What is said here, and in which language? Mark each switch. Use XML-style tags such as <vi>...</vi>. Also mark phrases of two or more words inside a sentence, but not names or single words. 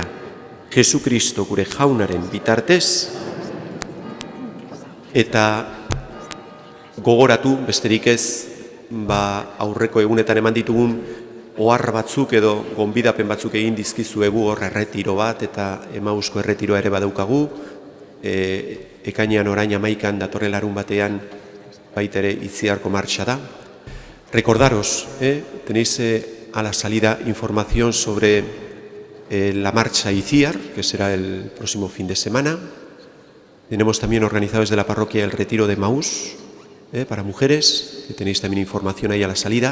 <eu>Jesu Kristo gure jaunaren bitartez, eta gogoratu, besterik ez, aurreko egunetan eman ditugun ohar batzuk edo gonbidapen batzuk egin dizkizuegu hor erretiro bat, eta Emausko erretiroa ere badaukagu, ekainean orain 11 datorren larun batean baitere Itziarko martxa da.</eu> <es>Recordaros, tenéis a la salida información sobre la marcha Itziar, que será el próximo fin de semana. Tenemos también organizado desde la parroquia el retiro de Emaús para mujeres, que tenéis también información ahí a la salida.</es>